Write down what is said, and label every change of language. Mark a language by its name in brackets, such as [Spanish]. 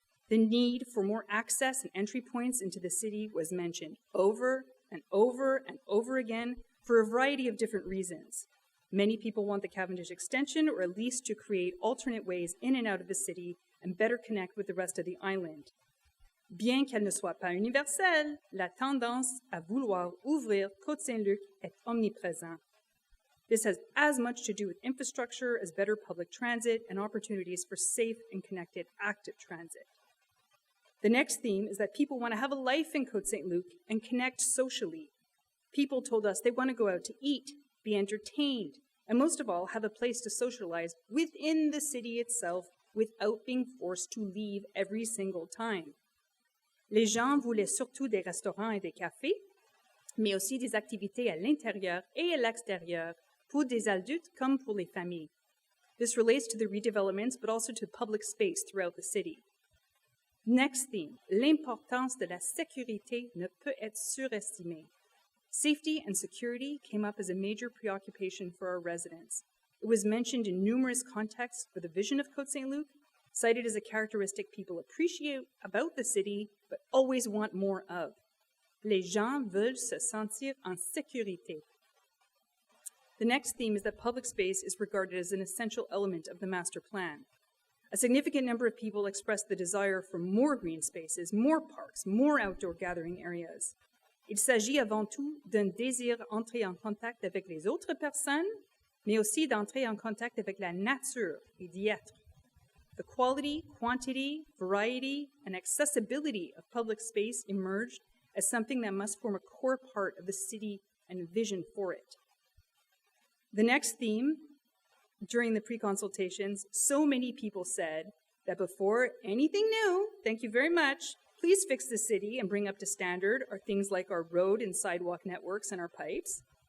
[English] The need for more access and entry points into the city was mentioned over and over and over again for a variety of different reasons. Many people want the Cavendish extension, or at least to create alternate ways in and out of the city and better connect with the rest of the island. [French] Bien qu'elle ne soit pas universelle, la tendance à vouloir ouvrir Côte-Saint-Luc est omniprésente. [English] This has as much to do with infrastructure as better public transit and opportunities for safe and connected active transit. The next theme is that people want to have a life in Côte-Saint-Luc and connect socially. People told us they want to go out to eat, be entertained, and most of all, have a place to socialize within the city itself without being forced to leave every single time. [French] Les gens voulaient surtout des restaurants et des cafés, mais aussi des activités à l'intérieur et à l'extérieur pour des adultes comme pour les familles. [English] This relates to the redevelopments, but also to public space throughout the city. Next theme, [French] l'importance de la sécurité ne peut être surestimée. [English] Safety and security came up as a major preoccupation for our residents. It was mentioned in numerous contexts for the vision of Côte-Saint-Luc, cited as a characteristic people appreciate about the city, but always want more of. [French] Les gens veulent se sentir en sécurité. [English] The next theme is that public space is regarded as an essential element of the master plan. A significant number of people expressed the desire for more green spaces, more parks, more outdoor gathering areas. [French] Il s'agit avant tout d'un désir d'entrer en contact avec les autres personnes, mais aussi d'entrer en contact avec la nature et d'y être. [English] The quality, quantity, variety, and accessibility of public space emerged as something that must form a core part of the city and vision for it. The next theme, during the pre-consultations, so many people said that before anything new, thank you very much, please fix the city and bring up to standard are things like our road and sidewalk networks and our pipes.